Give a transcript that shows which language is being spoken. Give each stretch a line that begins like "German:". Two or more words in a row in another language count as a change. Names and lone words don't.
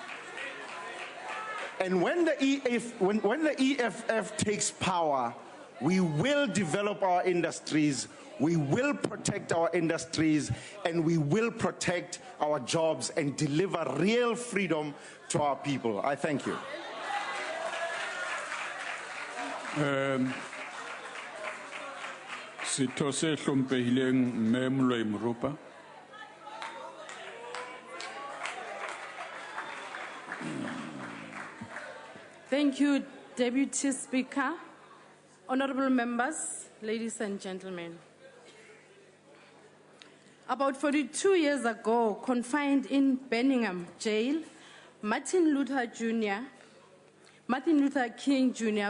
English: And when the EFF takes power, we will develop our industries, we will protect our industries, and we will protect our jobs and deliver real freedom to our people. I thank you.
Southern Sotho: Sitho se hlomphehileng mme Moloi Morupa.
English: Thank you, Deputy Speaker, honorable members, ladies and gentlemen. About 42 years ago, confined in Birmingham jail, Martin Luther King Jr.